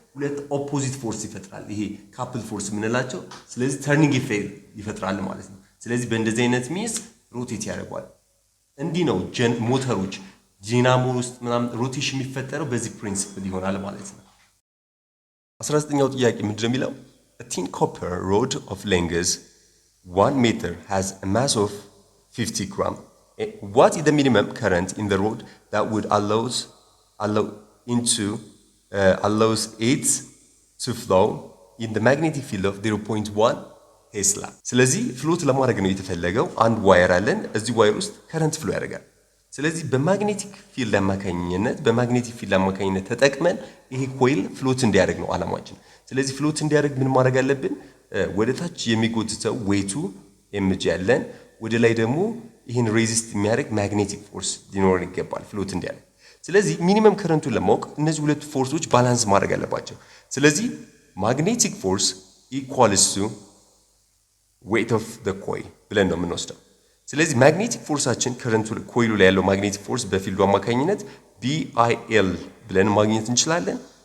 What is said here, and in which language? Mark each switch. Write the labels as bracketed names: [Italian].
[Amharic] ሁለት ኦፖዚት ፎርስ ይፈጥራል። ይሄ ካፕል ፎርስ የምንላቸው ስለዚህ ተርኒንግ ኢፌክት ይፈጥራል ማለት ነው። ስለዚህ በእንደዚህ አይነት ሚንስ ሮቴት ያደርጋል። እንዲህ ነው ሞተሮች ዲናሞ ውስጥ ምናምን ሮቴሽን የሚፈጠረው በዚህ ፕሪንሲፕል ይሆናል ማለት ነው። 19ኛው ጥያቄ ምንድን ነው የሚለው [English] a thin copper rod of length 1 meter has a mass of 50 gram. What is the minimum current in the rod that would allows it to flow in the magnetic field of 0.1 ቴስላ? [Amharic] ስለዚህ ፍሎት ለማድረግ ነው የተፈለገው። አንድ ዋየር አለን። እዚህ ዋየር ውስጥ ከረንት ፍሎ ያደርጋል። ስለዚህ በማግኔቲክ ፊልድ አማካኝነት ተጠቅመን ይሄ ኮይል ፍሎት እንዲያደርግ ነው አላማችን። ስለዚህ ፍሎት እንዲያደርግ ምን ማድረግ አለብን? ወደ ታች የሚጎትተው ዌቱ ኤምጂ ያለን፣ ወደ ላይ ደግሞ ይህን ሬዚስት የሚያደርግ ማግኔቲክ ፎርስ ሊኖረን ይገባል ፍሎት እንዲያደርግ። ስለዚህ ሚኒመም ከረንቱን ለማወቅ እነዚህ ሁለት ፎርሶች ባላንስ ማድረግ አለባቸው። ስለዚህ ማግኔቲክ ፎርስ [English] ኢኳልስ ቱ ዌት ኦፍ ዘ ኮይል [Amharic] ብለን ነው የምንወስደው። ስለዚህ ማግኔቲክ ፎርሳችን ከረንቱ ኮይሉ ላይ ያለው ማግኔቲክ ፎርስ በፊልዱ አማካኝነት BIL ብለን ማግኘት እንችላለን